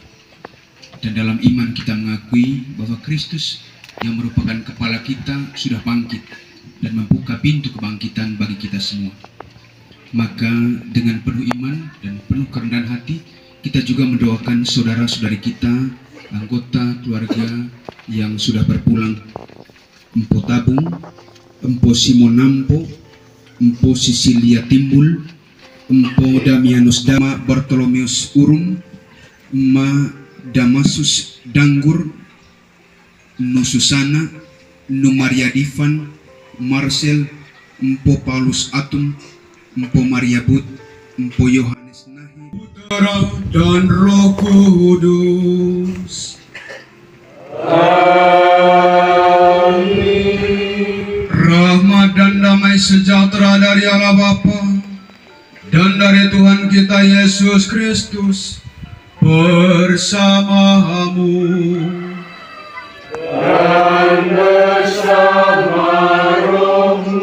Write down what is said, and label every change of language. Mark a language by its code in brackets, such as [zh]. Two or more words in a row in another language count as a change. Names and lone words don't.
[id] Dan dalam iman kita mengakui bahwa Kristus yang merupakan kepala kita sudah bangkit dan membuka pintu kebangkitan bagi kita semua. Maka dengan penuh iman dan penuh kerendahan hati, kita juga mendoakan saudara-saudari kita, anggota keluarga yang sudah berpulang. Empo Tabung, Empo Simon Nampo, Empo Sisilia Timbul, Empo Damianus Dama Bartolomeus Urung, Ma Damasus Danggur, Nu Susana, Nu Maria Divan, Marcel, Empo Paulus Atum, Empo Maria But, Empo Yohanes Nahi, Putra dan Roh Kudus. Amin. Rahmat dan damai sejahtera dari Allah Bapa dan dari Tuhan kita Yesus Kristus bersamamu dan bersama rohmu.